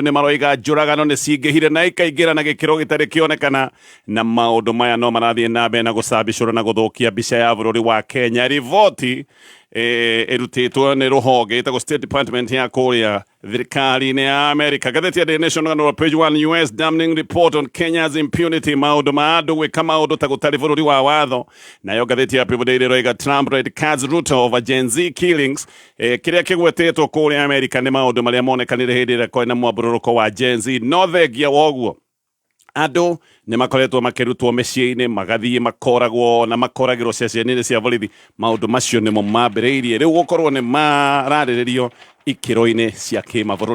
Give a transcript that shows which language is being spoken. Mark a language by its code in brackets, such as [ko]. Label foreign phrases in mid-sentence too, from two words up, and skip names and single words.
[ki] Nĩ maroiga njũragano nĩ cingĩhire na ikaingĩra na gĩkĩro gĩtarĩ kĩonekana, na maũndũ maya no marathiĩ na mbere na gũcambicũra na gũthũkia mbica ya bũrũri wa Kenya. Riboti ĩrutĩtwo nĩ rũhonge ĩtagwo State Department ya kũrĩa thirikari-inĩ ya Amerika. Ngathĩti ya The Nation rũgano page 1, [en] US damning report on Kenya's impunity, [ki] maũndũ ma andũ gwĩka maũndũ ta gũtarĩ bũrũri wa watho. Nayo ngathĩti ya People Daily ĩroiga [en] Trump red cards Ruto over Gen Z killings. [ki] Kĩrĩa kĩgwetetwo kũrĩa Amerika nĩ maũndũ marĩa monekanire hĩndĩ ĩrĩa kwĩna mwambũrũrũko wa Gen Z. No thengia woguo andũ nĩ makoretwo makĩrutwo mĩciĩ-inĩ, magathiĩ makoragwo na makoragĩrwo ceceni-inĩ cia borithi. Maũndũ macio nĩmo mambĩrĩirie rĩu gũkorwo nĩ mararĩrĩrio ikĩro-inĩ cia kĩmabũrũri.